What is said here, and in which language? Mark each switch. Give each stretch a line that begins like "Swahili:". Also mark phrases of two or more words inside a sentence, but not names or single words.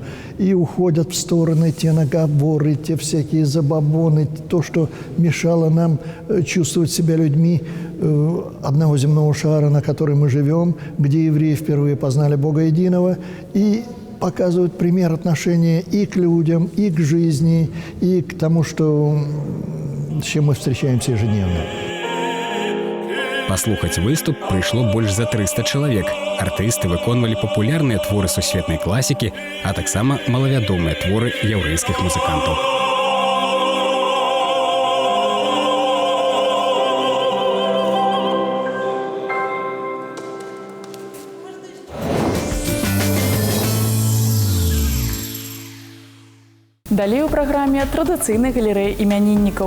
Russian: И уходят в стороны те наговоры, те всякие забабоны, то, что мешало нам чувствовать себя людьми одного земного шара, на котором мы живем, где евреи впервые познали Бога единого, и показывают пример отношения и к людям, и к жизни, и к тому, с чем мы встречаемся ежедневно.
Belarusian: Паслухаць выступ прыйшло больш за 300 чалавек. Артысты выконвалі папулярныя творы сусветнай класікі, а таксама малавядомыя творы яўрэйскіх музыкантаў. Далей у праграме традыцыйная галерэя імяніннікаў.